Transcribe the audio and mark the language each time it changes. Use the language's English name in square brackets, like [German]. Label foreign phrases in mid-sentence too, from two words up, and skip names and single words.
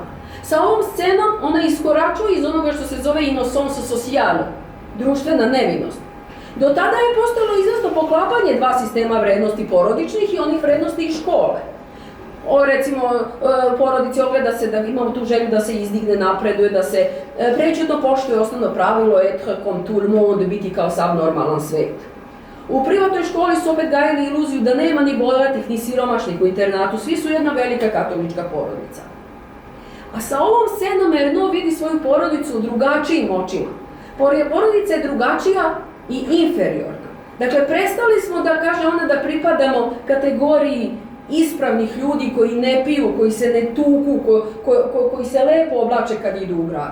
[Serbian] Sa ovom scenom ona iskoračuje iz onoga što se zove [French] innocence sociale, [Serbian] društvena nevinost. Do tada je postojalo izvesno poklapanje dva sistema vrednosti porodičnih i onih vrednosti iz škole. Recimo, porodici ogleda se da imamo tu želju da se izdigne, napreduje, da se prećutno poštuje osnovno pravilo [French] être comme tout le monde, [Serbian] biti kao sav normalan svet. U privatnoj školi su opet gajili iluziju da nema ni bogatih, ni siromašnih u internatu, svi su jedna velika katolička porodica. A sa ovom scenom Ernaux vidi svoju porodicu u drugačijim očima. Porodica je drugačija i inferiorna. Dakle, prestali smo da, kaže ona, da pripadamo kategoriji ispravnih ljudi koji ne piju, koji se ne tuku, koji se lepo oblače kad idu u grad.